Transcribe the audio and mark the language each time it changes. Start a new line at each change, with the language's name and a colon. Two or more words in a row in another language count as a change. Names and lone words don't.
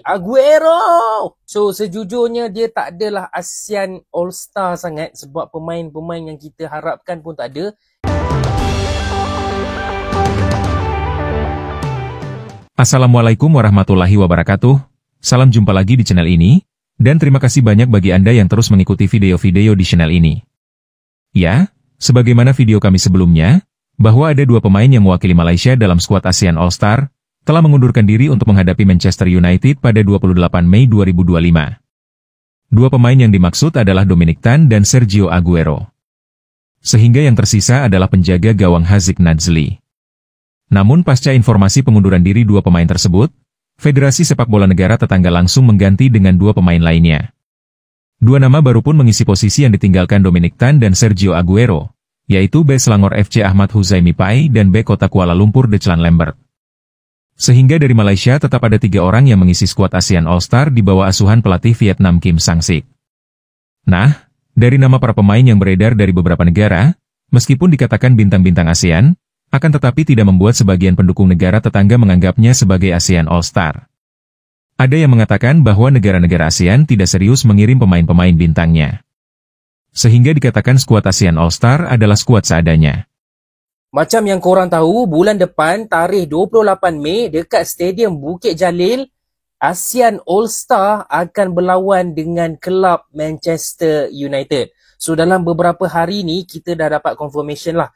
Malay: Aguero! So, sejujurnya dia tak adalah ASEAN All-Star sangat sebab pemain-pemain yang kita harapkan pun tak ada.
Arabic: Assalamualaikum warahmatullahi wabarakatuh.
Indonesian: Salam jumpa lagi di channel ini, dan terima kasih banyak bagi Anda yang terus mengikuti video-video di channel ini. Ya, sebagaimana video kami sebelumnya, bahwa ada dua pemain yang mewakili Malaysia dalam skuad ASEAN All-Star, telah mengundurkan diri untuk menghadapi Manchester United pada 28 Mei 2025. Dua pemain yang dimaksud adalah Dominic Tan dan Sergio Aguero. Sehingga yang tersisa adalah penjaga gawang Haziq Nazli. Namun pasca informasi pengunduran diri dua pemain tersebut, Federasi Sepak Bola Negara Tetangga langsung mengganti dengan dua pemain lainnya. Dua nama baru pun mengisi posisi yang ditinggalkan Dominic Tan dan Sergio Aguero, yaitu bek Selangor FC Ahmad Huzaimi Pai dan bek Kota Kuala Lumpur Declan Lambert. Sehingga dari Malaysia tetap ada tiga orang yang mengisi skuad ASEAN All-Star di bawah asuhan pelatih Vietnam Kim Sang-sik. Nah, dari nama para pemain yang beredar dari beberapa negara, meskipun dikatakan bintang-bintang ASEAN, akan tetapi tidak membuat sebagian pendukung negara tetangga menganggapnya sebagai ASEAN All-Star. Ada yang mengatakan bahwa negara-negara ASEAN tidak serius mengirim pemain-pemain bintangnya. Sehingga dikatakan skuad ASEAN All-Star adalah skuad seadanya.
Malay: Macam yang korang tahu, bulan depan, tarikh 28 Mei, dekat Stadium Bukit Jalil, ASEAN All-Star akan berlawan dengan kelab Manchester United. So, dalam beberapa hari ni, kita dah dapat confirmation lah.